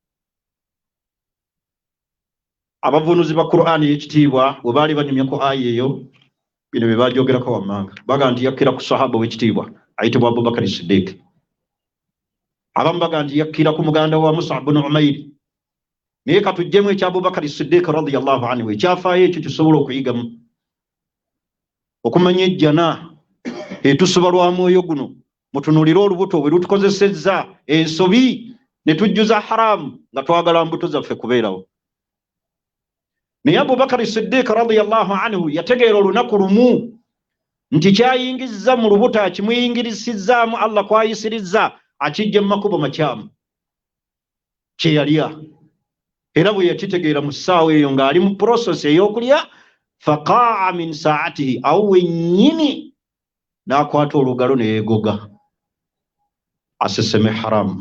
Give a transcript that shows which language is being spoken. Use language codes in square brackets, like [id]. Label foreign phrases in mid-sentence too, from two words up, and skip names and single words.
[lg] Abavunuzi ba Qur'ani y'ekitiibwa bwe baali banyumya ku aya eyo, bino bye baajogerako wammanga, baga nti yakkira ku sahaba w'ekitiibwa ayitibwa Abubakar Siddiq. Abamu baga nti yakkira ku muganda wa Mus'ab bin Umayr. Naye katujjemu ekya Abubakar Siddiq [ar] رضي الله عنه, [lg] ekyafaayo ekyo tusobola okuyigamu okumanya ejjana etusoba lwa mwoyo guno. Mutunuulire olubuto bwe lutukozesezza ensobi ne tujjuza haramu nga twagala mbuto zaffe kubeerawo. Naye Abubakar Siddiq [ar] رضي الله عنه [lg] yategeera olunaku lumu nti kyayingizza mu lubuto akimuyingirisizaamu Allah kwayisirizza akijja mu makubo makyamu kye yalya. Era bwe yakitegeera mu ssaawa eyo ng'ali mu process ey'okulya, [ar] فقاء من ساعته, [lg] awo wennyini n'akwata olugalo ne yeegoga aseseme haramu.